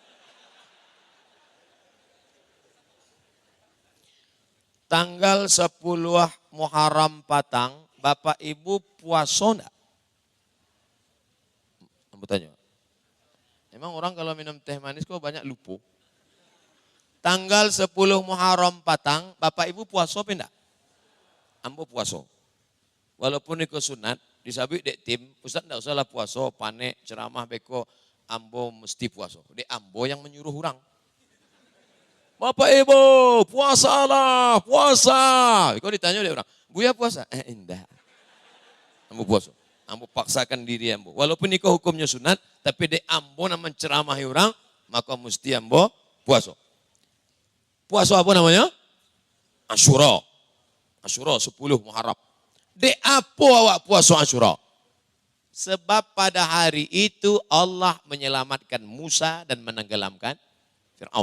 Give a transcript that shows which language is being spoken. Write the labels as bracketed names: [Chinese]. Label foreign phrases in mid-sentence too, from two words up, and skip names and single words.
[Indonesian] Tanggal 10 Muharram Patang, Bapak Ibu puasa enggak? [Minangkabau] Ambo tanya. [Indonesian] Emang orang kalau minum teh manis kok banyak lupa? Tanggal 10 Muharram Patang, Bapak Ibu puasa apa enggak? [Minangkabau] Ambo puasa. Walaupun itu sunat, disabik dek tim, [Indonesian] Ustaz enggak usahlah puasa, [Minangkabau] panek, ceramah, beko, ambo mesti puasa. Dek ambo yang menyuruh orang. [Indonesian] Bapak Ibu, puasalah, puasa. Kau ditanya oleh orang, Buya puasa? Enggak. [Minangkabau] Ambo puasa. Ambo paksakan diri ambo. [Indonesian] Walaupun itu hukumnya sunat, tapi [Minangkabau] dek ambo [Indonesian] nama menceramahi orang, maka mesti ambo puasa. Puasa apa namanya? Asyura. Asyura 10 Muharram. [Minangkabau] Dek apa awak [Indonesian] puasa Asyura? Sebab pada hari itu Allah menyelamatkan Musa dan menenggelamkan Fir'aun.